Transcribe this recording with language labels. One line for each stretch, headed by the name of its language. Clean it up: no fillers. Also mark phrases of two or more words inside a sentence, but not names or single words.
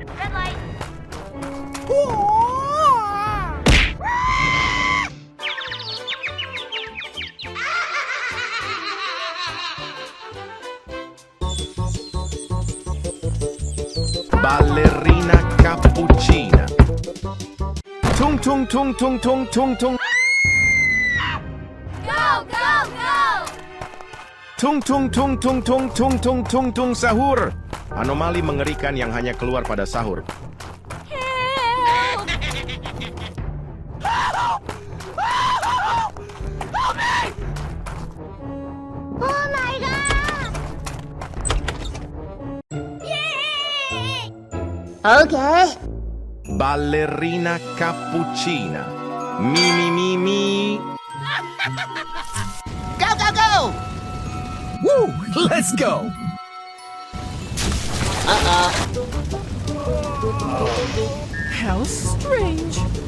English: Red light! Ballerina cappuccina. Tung tung tung tung tung tung tung. Go, go, go! Tung tung tung tung tung tung tung tung tung sahur.
Indonesian: Anomali mengerikan yang hanya keluar pada sahur.
English: Help! Oh my god! Yay! Okay. Balerina COPUCHINA. Mi mi mi mi. Go, go, go! Woo! Let's go! How strange.